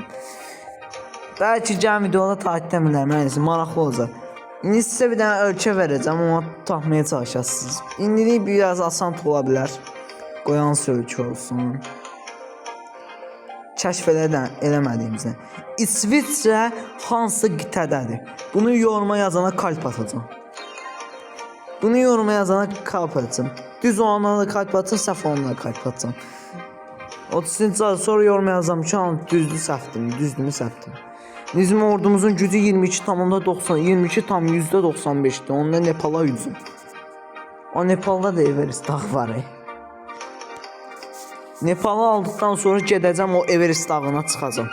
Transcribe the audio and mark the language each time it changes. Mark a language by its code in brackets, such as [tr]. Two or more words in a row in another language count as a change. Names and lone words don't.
[az] Bəlkə gələn videoda tarixdən bilərəm, yəni maraqlı olacaq. İndi sizə bir dənə ölkə verəcəm, onu tapmaya çalışasınız. İndilik biraz asan ola bilər. Qoy hansı ölkə olsun. Kəşf eləmədiyimizdən. İsviçrə hansı qitədədir? [tr] Bunu yoruma yazana kalp atacağım. Bunu yoruma yazana kalp atacağım. [az] Düz olanlara da [tr] kalp atacağım, [az] səhv olanlara da [tr] kalp atacağım. [az] 30. sonra yoruma yazacağım ki, düzdür, səhvdir, düzdür, səhvdir. Bizim ordumuzun gücü 22,95'dir. Onda Nepala hücum. O Nepalda da Everest dağı var. [tr] Nepalı aldıktan sonra [az] gedəcəm o Everest dağına çıxacağım.